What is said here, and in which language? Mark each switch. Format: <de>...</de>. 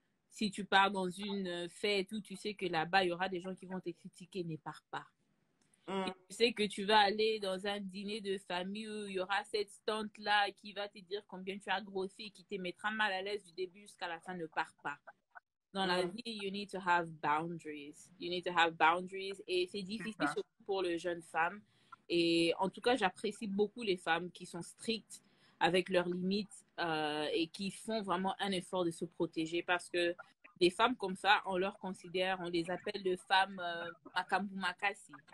<fr>Si tu pars dans une fête où tu sais que là-bas, il y aura des gens qui vont te critiquer, ne pars pas. Et Mm, tu sais que tu vas aller dans un dîner de famille où il y aura cette tante-là qui va te dire combien tu as grossi et qui te mettra mal à l'aise du début jusqu'à la fin, ne pars pas. Dans la mm.</fr> <en>vie, you need to have boundaries. You need to have boundaries.</en> <fr>Et c'est C'est difficile ça. surtout pour les jeunes femmes. Et en tout cas, j'apprécie beaucoup les femmes qui sont strictes avec leurs limites et qui font vraiment un effort de se protéger parce que des femmes comme ça, on leur considère, on les appelle de femmes</fr> <ln>makambu makasi.</ln>